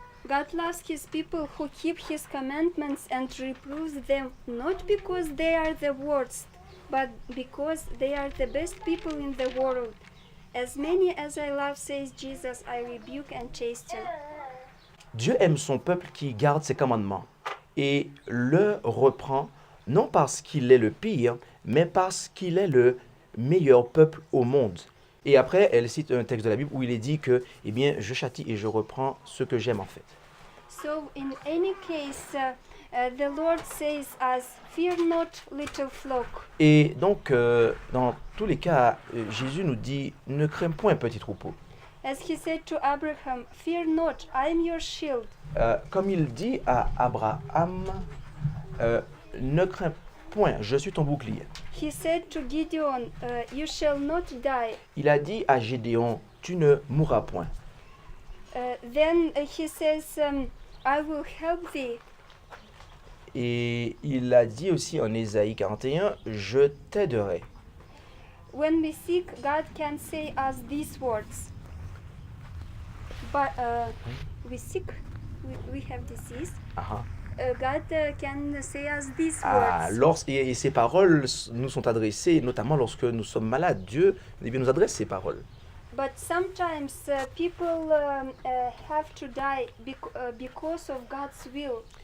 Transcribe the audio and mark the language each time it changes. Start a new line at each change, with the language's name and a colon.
English: God loves his people who keep his commandments and reproves them, not because they are the worst, but because they are the best people in the world. As many as I love, says Jesus, I rebuke and chasten.
French: Dieu aime son peuple qui garde ses commandements et le reprend non parce qu'il est le pire, mais parce qu'il est le meilleur peuple au monde. Et après, elle cite un texte de la Bible où il est dit que, je châtie et je reprends ce que j'aime en fait.
English: So in any case, the Lord says us, fear not, little flock.
French: Et donc, dans tous les cas, Jésus nous dit, ne crains point, petit troupeau.
English: As he said to Abraham, fear not, I am your shield.
French: Comme il dit à Abraham, ne crains point, je suis ton bouclier.
English: He said to Gideon, you shall not die.
French: Il a dit à Gédéon, tu ne mourras point.
English: Then he says, I will help thee.
French: Et il a dit aussi en Ésaïe 41, je t'aiderai.
English: When we seek, God can say us these words. But we seek, we have disease. God can say us these words.
French: Et ces paroles nous sont adressées, notamment lorsque nous sommes malades. Dieu nous adresse ces paroles.
English: But sometimes people have to die because of God's will.